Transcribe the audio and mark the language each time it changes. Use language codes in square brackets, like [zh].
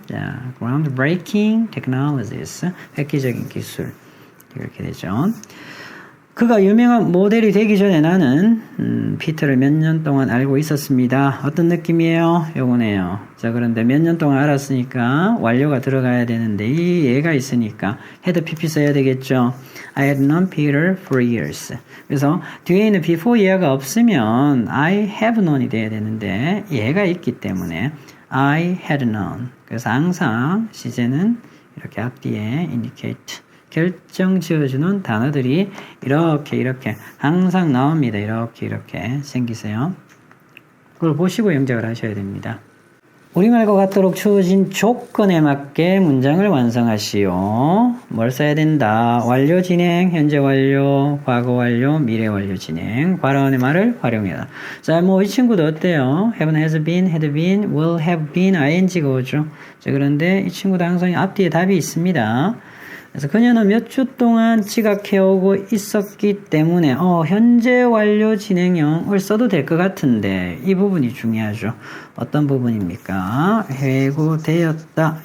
[ko] 자, [en] groundbreaking technologies, [ko] 획기적인 기술 이렇게 되죠. 그가 유명한 모델이 되기 전에 나는 피터를 몇 년 동안 알고 있었습니다. 어떤 느낌이에요? 요거네요. 자, 그런데 몇 년 동안 알았으니까 완료가 들어가야 되는데 이 얘가 있으니까 had pp 써야 되겠죠. [en] I had known Peter for years. [ko] 그래서 뒤에 있는 before 얘가 없으면 [en] I have known [ko] 이 돼야 되는데 얘가 있기 때문에 [en] I had known. [ko] 그래서 항상 시제는 이렇게 앞뒤에 indicate 결정 지어주는 단어들이 이렇게 항상 나옵니다. 이렇게 생기세요. 그걸 보시고 영작을 하셔야 됩니다. 우리말과 같도록 주어진 조건에 맞게 문장을 완성하시오. 뭘 써야 된다? 완료 진행, 현재 완료, 과거 완료, 미래 완료 진행, 과거의 말을 활용해라. 자, 뭐 이 친구도 어때요? have, has been, had been, will have been, ing가 오죠. 자, 그런데 이 친구도 항상 앞뒤에 답이 있습니다. 그래서 그녀는 몇 주 동안 지각해오고 있었기 때문에 현재 완료 진행형을 써도 될 것 같은데 이 부분이 중요하죠. 어떤 부분입니까? 해고되었다.